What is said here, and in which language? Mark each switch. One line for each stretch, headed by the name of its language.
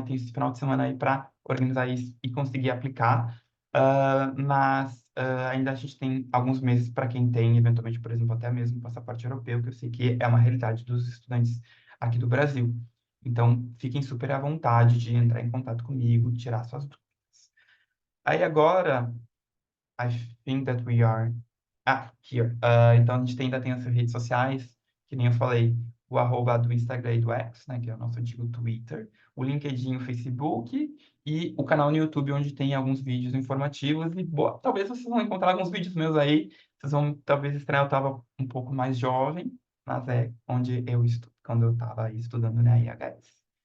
Portuguese: Tem esse final de semana aí para organizar isso e conseguir aplicar. Mas ainda a gente tem alguns meses para quem tem, eventualmente, por exemplo, até mesmo passaporte europeu, que eu sei que é uma realidade dos estudantes aqui do Brasil. Então, fiquem super à vontade de entrar em contato comigo, tirar suas dúvidas. Aí agora,
English: I think that we are... here.
Portuguese: Então, a gente ainda tem as redes sociais, que nem eu falei, o arroba do Instagram e do X, né, que é o nosso antigo Twitter, o LinkedIn, o Facebook e o canal no YouTube, onde tem alguns vídeos informativos. E talvez vocês vão encontrar alguns vídeos meus aí, vocês vão talvez estranhar, eu estava um pouco mais jovem, mas é onde eu quando eu estava estudando na IHS.